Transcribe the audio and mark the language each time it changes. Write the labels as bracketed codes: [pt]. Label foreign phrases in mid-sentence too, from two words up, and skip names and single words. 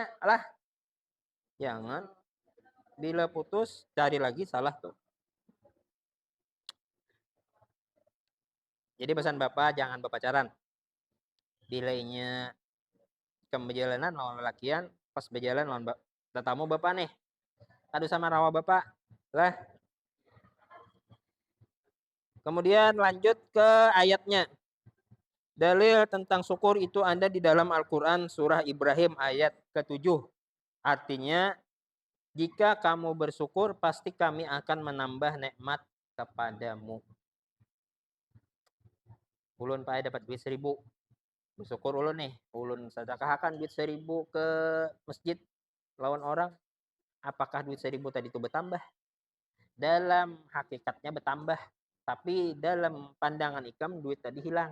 [bjn] Alah, jangan bila putus cari lagi salah tuh. [id] Jadi pesan Bapak jangan berpacaran. [bjn] Bila inya berjalanan lawan lelakian, pas berjalan lawan tetamu Bapak nih. Kadu sama rawa Bapak. Lah. [id] Kemudian lanjut ke ayatnya. Dalil tentang syukur itu ada di dalam Al-Quran surah Ibrahim ayat ke-7. Artinya, jika kamu bersyukur, pasti kami akan menambah nikmat kepadamu. [bjn] Ulun pae dapat duit 1.000. Bersyukur ulun nih. Ulun sedekahkan duit 1.000 ke masjid lawan orang. [id] Apakah duit 1.000 tadi itu bertambah? Dalam hakikatnya bertambah. Tapi dalam pandangan ikam duit tadi hilang.